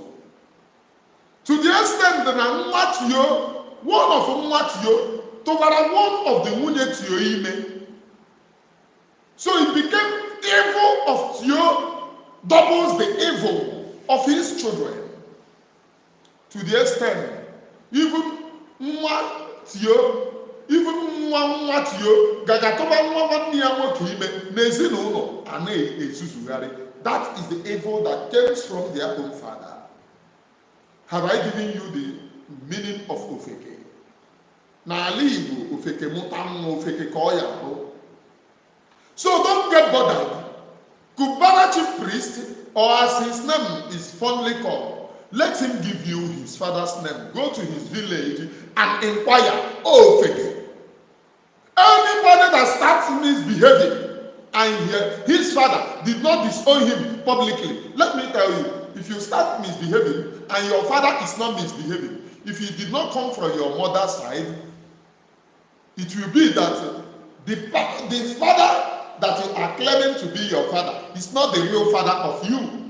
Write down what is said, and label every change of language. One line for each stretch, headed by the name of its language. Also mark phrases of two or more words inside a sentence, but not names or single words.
English: To the extent that one of Matthew, tụbara one of the
Igbo: nwunye Tio ime.
English: So it became evil of Tio doubles the evil of his children. To the extent, even
Igbo: nwa Tio,
English: even
Igbo: nwa Tio, gagatụba nwa nwanne ya nwoke ime n'ezinụlọ a na-ezuzugharị.
English: That is the evil that comes from their own father. Have I given you the meaning of ofeke?
Igbo: N'ala Igbo, ofeke mụta nwa, ofeke ka ọ ya bụ.
English: So don't get bothered. Cubana chief priest, or as his name is fondly called, let him give you his father's name. Go to his village and inquire, oh ofeke. Anybody that starts misbehaving and his father did not disown him publicly, let me tell you, if you start misbehaving and your father is not misbehaving, if he did not come from your mother's side, it will be that the father that you are claiming to be your father is not the real father of you.